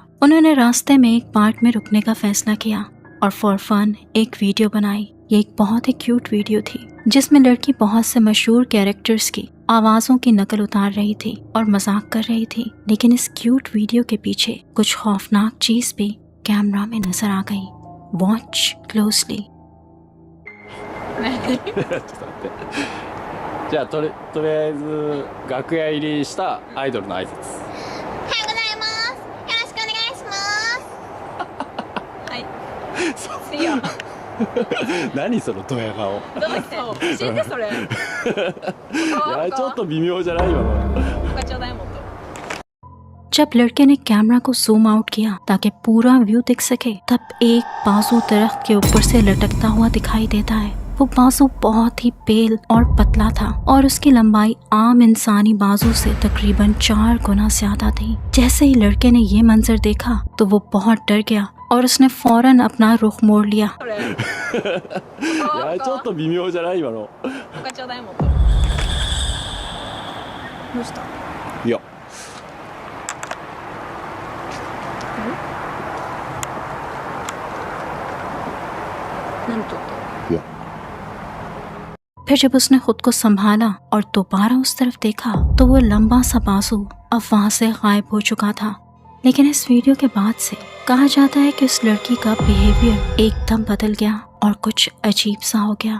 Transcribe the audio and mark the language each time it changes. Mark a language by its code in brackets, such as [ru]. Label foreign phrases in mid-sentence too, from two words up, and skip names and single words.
[hi] उन्होंने रास्ते में एक पार्क में रुकने का फैसला किया और [en] for fun [hi] एक वीडियो बनाई। ये एक बहुत ही [en] cute video [hi] थी जिसमें लड़की बहुत से मशहूर कैरेक्टर्स की आवाजों की नकल उतार रही थी और मजाक कर रही थी, लेकिन इस [en] cute video [hi] के पीछे कुछ खौफनाक चीज भी कैमरा में नजर आ गई। [en] watch closely. [ja] じゃあとりあえず楽屋入りしたアイドルの挨拶。おはようございます。よろしくお願いします。はい。 [en] See ya。 [ja] 何そのドヤ顔。どうして教えてそれ。いやちょっと微妙じゃない今の。他ちょうだいもっと。 [hi] जब लड़के ने कैमरा को [en] zoom out [hi] किया ताकि पूरा व्यू दिख सके, तब एक बाजू दरख्त के ऊपर से लटकता हुआ दिखाई देता है। वो बाजू बहुत ही पेल और पतला था और उसकी लंबाई आम इंसानी बाजू से तकरीबन 4 गुना ज्यादा थी। जैसे ही लड़के ने ये मंजर देखा तो वो बहुत डर गया और उसने फौरन अपना रुख मोड़ लिया। [ja] いやちょっと微妙じゃない今の。他ちょうだいもっと。どうした？いや。何とった？ [hi] फिर जब उसने खुद को संभाला और दोबारा उस तरफ देखा तो वो लंबा सा बाजू अब वहां से गायब हो चुका था। लेकिन इस वीडियो के बाद से कहा जाता है कि उस लड़की का बिहेवियर एकदम बदल गया और कुछ अजीब सा हो गया।